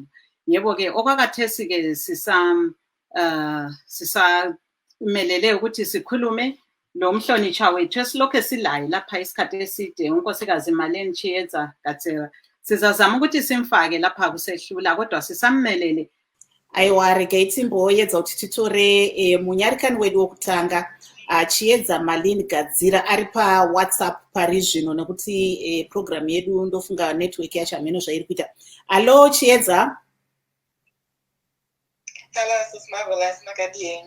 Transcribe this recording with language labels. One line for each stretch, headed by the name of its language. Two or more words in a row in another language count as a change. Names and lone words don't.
North Ndebele: Yebo-ke okwakathesi-ke sisamelele ukuthi sikhulume lo mhlonishwa wethu esilokhu silayo lapha isikhathi eside, unkosikazi Malene Chieza Gatsera. Sizazama ukuthi simfake lapha kusehlula kodwa sisamelele.
Shona: Aiwa, regai timboedza kuti titore munyarikani wedu wokutanga Chieza Malene Gadzira ari paWhatsApp pari zvino nekuti program yedu ndofunga network yacho hameno zvairi kuita. Allo Chieza. Hello, Sis Marvelous, nakadi yenyu.